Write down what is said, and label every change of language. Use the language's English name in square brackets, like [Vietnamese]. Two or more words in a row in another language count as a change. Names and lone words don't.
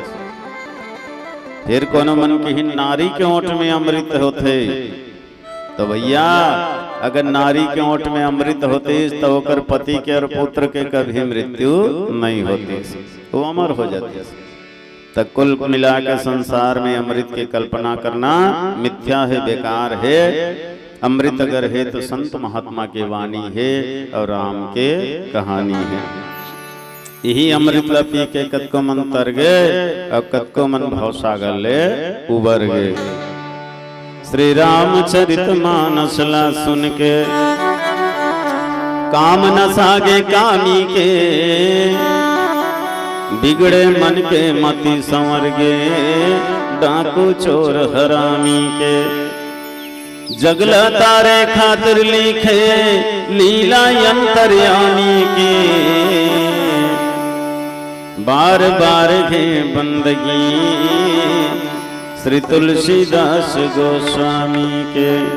[Chhattisgarhi] फिर कोनो मन कहीं नारी के ओंठ में अमृत होते, तो भैया अगर नारी के ओंठ में अमृत होती तो ओकर पति के और पुत्र के कभी मृत्यु नहीं होती, वो अमर हो जाते। तो कुल मिला के संसार में अमृत की कल्पना करना मिथ्या है, बेकार है। अमृत अगर है तो संत महात्मा की वाणी है और राम के कहानी है। यही अमृत ला पी के कतको मन तर गए और कतको मन भवसागर ले उबर गए। श्री रामचरित मानस ला सुन के काम न सागे कामी के, बिगड़े मन के मति संवर गे, डाकू चोर हरामी के। जगला तारे खातिर लिखे लीला अंतर्यामी की, बार बार घे बंदगी श्री तुलसीदास गोस्वामी के।